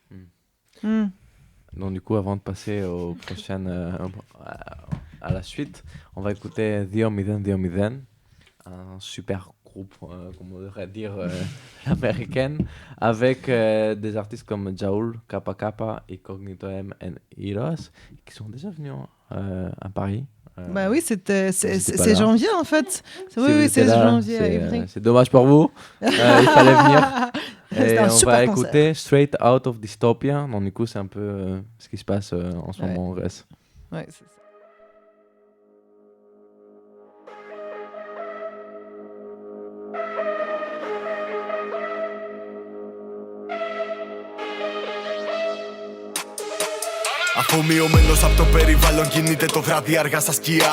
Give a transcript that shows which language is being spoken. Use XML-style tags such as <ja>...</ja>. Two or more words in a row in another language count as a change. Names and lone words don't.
<fr>Donc du coup, avant de passer aux prochaines, à la suite, on va écouter Diomiden, un super groupe, comme on devrait dire, américaine, avec des artistes comme Jaul, Kappa Kappa, Incognito M et Heroes, qui sont déjà venus à Paris. Bah oui, c'est janvier en fait. Oui, c'est janvier à Ivry. C'est dommage pour vous. Il fallait venir. Et on va écouter Straight Out of Dystopia. Donc du coup, c'est un peu ce qui se passe en ce moment en Grèce. Ouais, c'est ça.</fr> <el>Αφομοιωμένος από το περιβάλλον κινείται το βράδυ αργά στα σκιά.</el>